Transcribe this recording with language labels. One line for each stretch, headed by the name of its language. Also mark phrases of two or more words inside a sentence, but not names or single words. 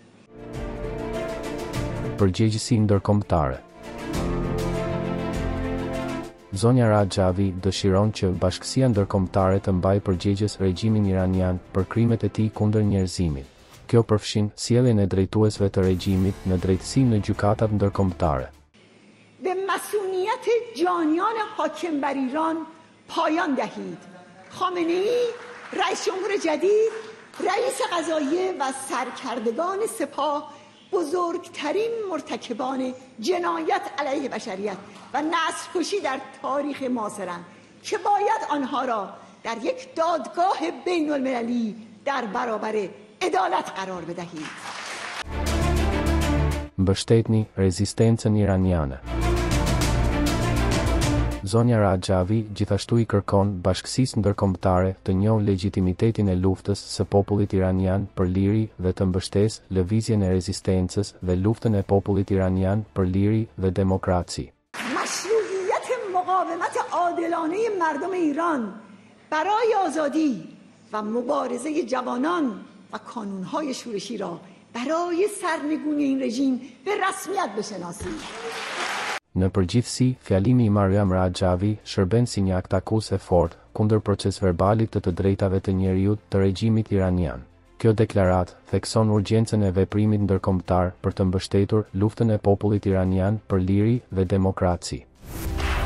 Albanian: Përgjegjësi ndërkombëtare. Zonja Rajavi dëshiron që bashkësia ndërkombëtare të mbajë përgjegjës regjimin iranian për krimet e tij kundër njerëzimit. Kjo përfshin sjelljen e drejtuesve të regjimit në drejtësi në gjykatat ndërkombëtare.
Persian: به مسئولیت جانیان حاکم بر ایران پایان دهید. خامنه‌ای، رئیس جمهور جدید، رئیس قضاییه و سرکردگان سپاه بزرگترین مرتکبان جنایت علیه بشریت و نسل‌کشی در تاریخ معاصرند که باید آنها را در یک دادگاه بین المللی در برابر عدالت قرار بدهید.
Albanian: Mbështetni rezistencën iraniane. Zonja Rajavi gjithashtu i kërkon bashkësisë ndërkombëtare të njohë legjitimitetin e luftës së popullit iranian për liri dhe të mbështesë lëvizjen e rezistencës dhe luftën e popullit iranian për liri dhe demokraci.
Persian: مشروعیت مقاومت عادلانه مردم ایران برای آزادی و مبارزه جوانان و کانونهای شورشی را برای سرنگونی این رژیم به رسمیت بشناسید.
Albanian: Në përgjithësi, fjalimi i Mariam Rajavi shërben si një akt akus e fortë kundër procesverbalit të drejtave të njerëzit të regjimit iranian. Kjo deklarat thekson urgjencën e veprimit ndërkombëtar për të mbështetur luftën e popullit iranian për liri dhe demokraci.